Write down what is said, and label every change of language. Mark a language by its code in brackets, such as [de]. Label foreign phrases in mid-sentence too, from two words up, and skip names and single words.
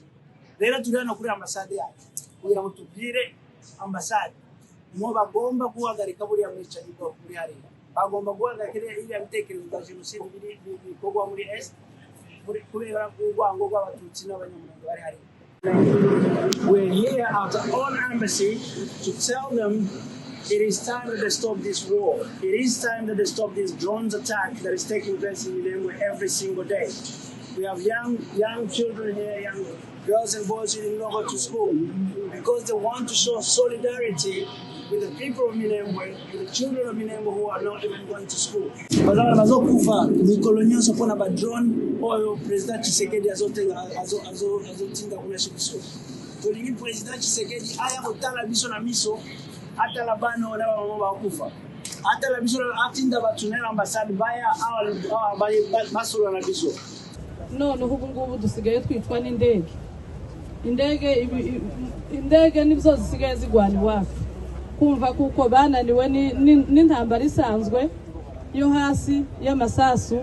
[rw] Rero turi hano kuri ambasade yacu kugira ngo tubwire ambasade mo bagomba guhagarika buriya mwicanyi bwo muri hariya. Bagomba guhagarika iriya bitekerezo bya jenoside bikorwa muri est kubera urwango rw'abatutsi n'abanyamulenge bari hariya. [en] We're here at the all embassy to tell them it is time that they stop this war. It is time that they stop this drones attack that is taking place in Minembwe every single day. We have young children here, young girls and boys who didn't go to school because they want to show solidarity with the people of Minembwe, with the children of Minembwe who are not even going to school. [ln] Bazana bazokufa mikolonyo sopona ba drone oyo Perezida Tshisekedi azotinda kunashikisho. Tulingi Perezida Tshisekedi aya kutala biso na miso hata labano na bamama bakufa. Hata la biso atinda batunela ambasade baya basura na biso. [rw] None ubu ngubu dusigaye twitwa n'indege. Indege nizo zisigaye zigwana iwacu. Kumva kuko bananiwe n'intambara isanzwe yo hasi y'amasasu.